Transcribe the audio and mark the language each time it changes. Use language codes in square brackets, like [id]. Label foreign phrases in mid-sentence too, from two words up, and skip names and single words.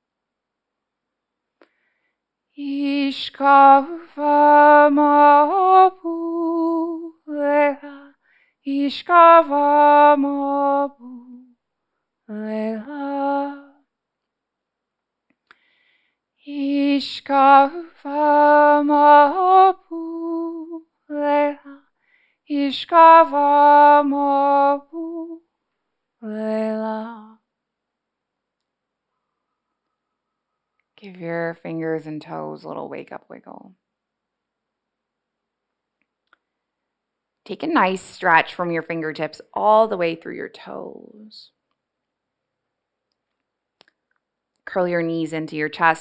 [en] Ishkava mapu, lela, ishkava mapu, lela. Ishkava mapu, lela, ishkava mapu, lela. Give your fingers and toes a little wake-up wiggle. Take a nice stretch from your fingertips all the way through your toes. Curl your knees into your chest.